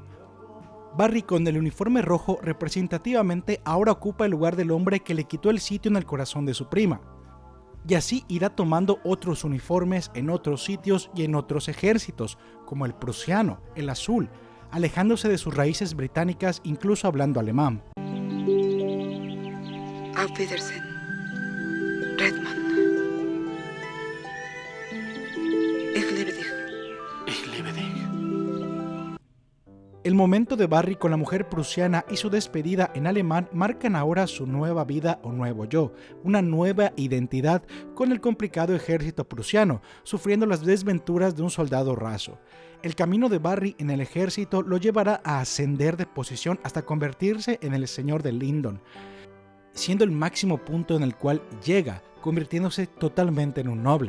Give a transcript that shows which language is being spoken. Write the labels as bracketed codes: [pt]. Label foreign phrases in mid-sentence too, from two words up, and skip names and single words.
[es] Barry con el uniforme rojo representativamente ahora ocupa el lugar del hombre que le quitó el sitio en el corazón de su prima, y así irá tomando otros uniformes en otros sitios y en otros ejércitos, como el prusiano, el azul, alejándose de sus raíces británicas incluso hablando alemán. [de] Auf Wiedersehen, Redmond. Ich liebe dich. Ich liebe dich. [es] El momento de Barry con la mujer prusiana y su despedida en alemán marcan ahora su nueva vida o nuevo yo, una nueva identidad con el complicado ejército prusiano, sufriendo las desventuras de un soldado raso. El camino de Barry en el ejército lo llevará a ascender de posición hasta convertirse en el señor de Lyndon, siendo el máximo punto en el cual llega, convirtiéndose totalmente en un noble.